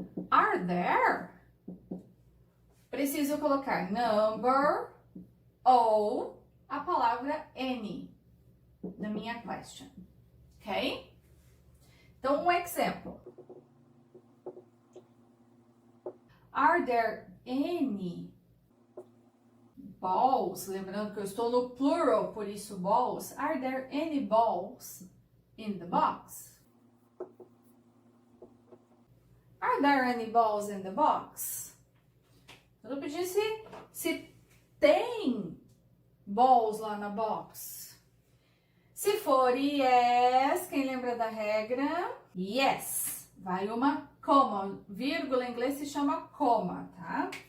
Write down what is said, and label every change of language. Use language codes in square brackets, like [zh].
[en] Are there? [pt] Preciso colocar number ou a palavra any na minha question. Ok? Então, um exemplo. [en] Are there any balls? [pt] Lembrando que eu estou no plural, por isso balls. [en] Are there any balls in the box? Are there any balls in the box? [pt] Eu não pedi se tem balls lá na box. Se for yes, quem lembra da regra? [en] Yes. [pt] Vai uma coma. Vírgula em inglês se chama coma, tá?